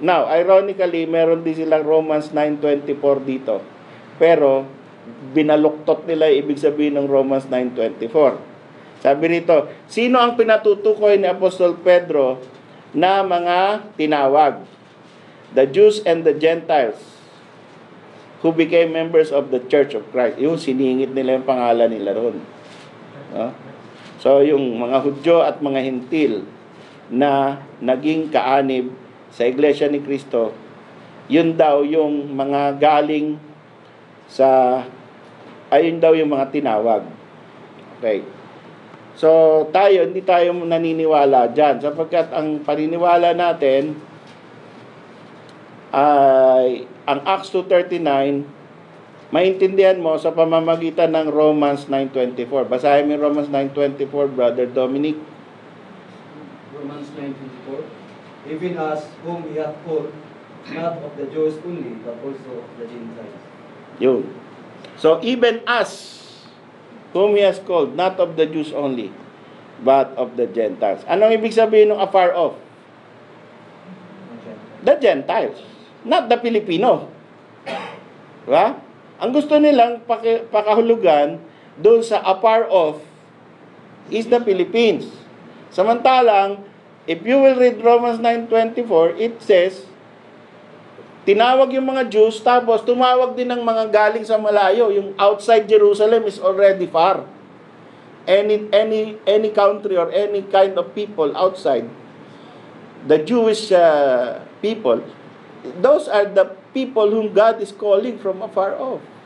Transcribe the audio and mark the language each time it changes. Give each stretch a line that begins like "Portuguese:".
English: Now, ironically,
Filipino: meron din silang Romans 9:24 dito. Pero, binaluktot nila yung ibig sabihin ng Romans 9:24. Sabi rito, sino ang pinatutukoy ni Apostol Pedro na mga tinawag?
English: The Jews and the Gentiles who became members of the Church of Christ.
Filipino: Yung siningit nila yung pangalan nila ron. No? So, yung mga Hudyo at mga Hintil na naging kaanib sa Iglesia ni Cristo, yun daw yung mga galing sa, ayun daw yung mga tinawag. Okay. So, hindi tayo naniniwala dyan. Sapagkat ang paniniwala natin ay ang Acts 2:39, maintindihan mo sa pamamagitan ng Romans 9:24. Basahin mo yung Romans 9:24, Brother Dominic. Romans 9:24.
English: Even as whom he hath called, not of the Jews only, but also of the Gentiles.
Filipino: Yun.
English: So, even us, whom he has called, not of the Jews only, but of the Gentiles.
Filipino: Anong ibig sabihin ng afar off?
English: The Gentiles. Not the Filipino.
Filipino: Diba? Ang gusto nilang pakahulugan doon sa afar off
English: is the Philippines.
Filipino: Samantalang,
English: if you will read Romans 9:24, it says,
Filipino: tinawag yung mga Jews, tapos tumawag din ng mga galing sa malayo.
English: Yung outside Jerusalem is already far. Any country or any kind of people outside the Jewish people, those are the people whom God is calling from afar off.